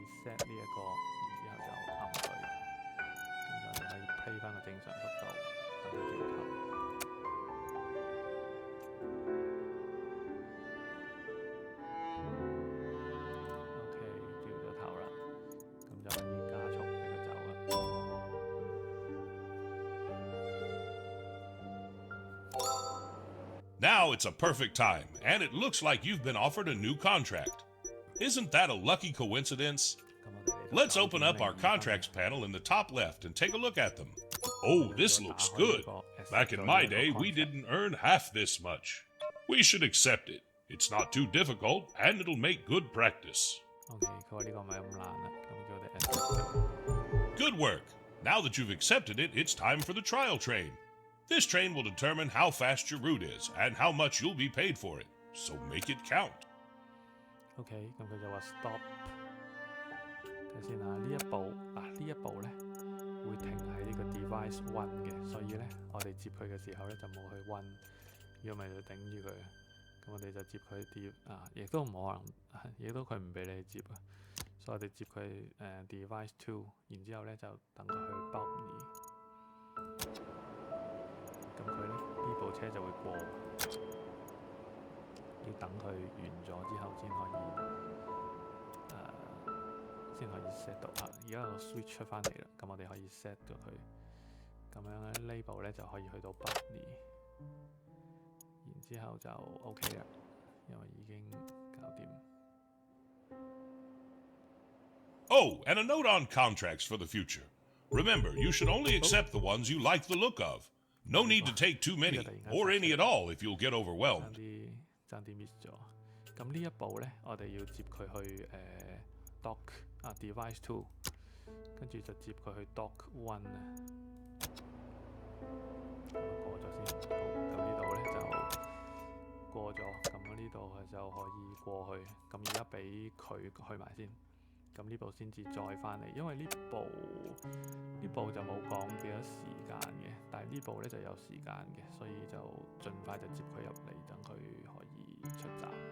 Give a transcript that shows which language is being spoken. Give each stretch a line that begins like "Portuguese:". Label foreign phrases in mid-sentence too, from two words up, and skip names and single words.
Cantonese: set 呢一個，然之後就撳佢，咁就可以 play 翻個正常速度，等佢轉頭。OK， 轉咗頭啦，咁就可以加速俾佢走啦。
English: Now it's a perfect time, and it looks like you've been offered a new contract. Isn't that a lucky coincidence? Let's open up our contracts panel in the top left and take a look at them. Oh, this looks good. Back in my day, we didn't earn half this much. We should accept it. It's not too difficult, and it'll make good practice. Good work. Now that you've accepted it, it's time for the trial train. This train will determine how fast your route is and how much you'll be paid for it, so make it count.
Cantonese: OK， 咁佢就話 stop。睇先啊，呢一步咧會停喺呢個
English: device one
Cantonese: 嘅，所以咧我哋接佢嘅時候咧就冇去 one， 如果咪就頂住佢。咁我哋就接佢亦都唔可能，亦都佢唔俾你接啊，所以我哋接佢
English: device two，
Cantonese: 然之後咧就等佢去 bubble。咁佢咧呢部車就會過，要等佢完咗之後先可以 set 到啊！而家個 switch 出翻嚟啦，咁我哋可以 set 咗佢，咁樣咧呢部咧就可以去到 button， 然之後就 OK 啦，因為已經搞掂。
English: Oh, and a note on contracts for the future. Remember, you should only accept the ones you like the look of. No need to take too many, or any at all if you'll get overwhelmed.
Cantonese: 爭啲 miss 咗。咁呢一步咧，我哋要接佢去
English: dock device two，
Cantonese: 跟住就接佢去 dock one 啊。過咗先，好，咁呢度咧就過咗，咁呢度就可以過去。咁而家俾佢去埋先。咁呢部先至再翻嚟，因為呢部就冇講幾多時間嘅，但係呢部咧就有時間嘅，所以就盡快就接佢入嚟，等佢可以出閘。